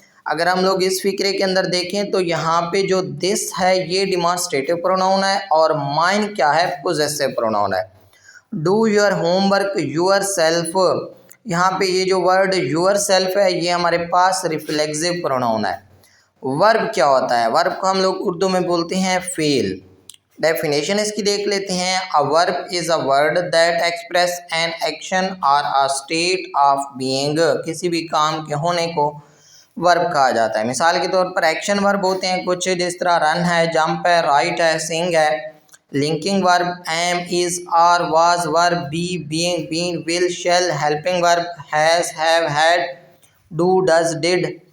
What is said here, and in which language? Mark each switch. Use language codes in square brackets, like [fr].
[ur] اگر ہم لوگ اس فکرے کے اندر دیکھیں تو یہاں پہ جو دس ہے یہ ڈیمانسٹریٹو پروناؤن ہے اور مائن کیا ہے؟ پوزیسو پروناؤن ہے. [en] Do your homework yourself. [ur] یہاں پہ یہ جو ورڈ یور سیلف ہے یہ ہمارے پاس ریفلیکسو پروناؤن ہے. ورب کیا ہوتا ہے؟ ورب کو ہم لوگ اردو میں بولتے ہیں فعل. ڈیفینیشن اس کی دیکھ لیتے ہیں. [en] A verb is a word that express an action or a state of being. [ur] کسی بھی کام کے ہونے کو ورب کہا جاتا ہے. مثال کے طور پر ایکشن ورب ہوتے ہیں کچھ، جس طرح رن ہے، جمپ ہے، رائٹ ہے، سنگ ہے. [en] Linking verb am, is, are, was. Verb be, being, been, will, shall. Helping verb has, have, had, do, does, did.